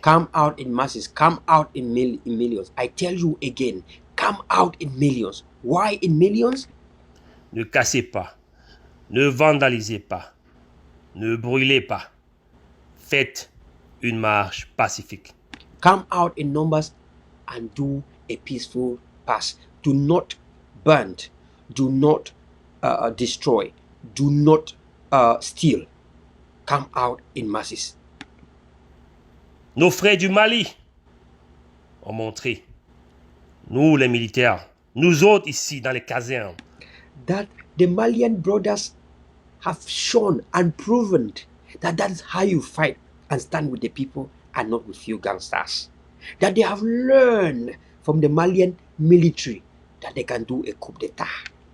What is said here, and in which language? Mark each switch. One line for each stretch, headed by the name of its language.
English: Come out in masses. Come out in millions. I tell you again, come out in millions. Why in millions?
French: Ne cassez pas, ne vandalisez pas, ne brûlez pas. Faites une marche pacifique.
English: Come out in numbers and do a peaceful pass. Do not burn. Do not destroy. Do not steal. Come out in masses.
French: Nos frères du Mali ont montré, nous les militaires, nous autres ici dans les casernes,
English: that the Malian brothers have shown and proven that that is how you fight and stand with the people and not with few gangsters. That they have learned from the Malian military that they can do a coup d'etat.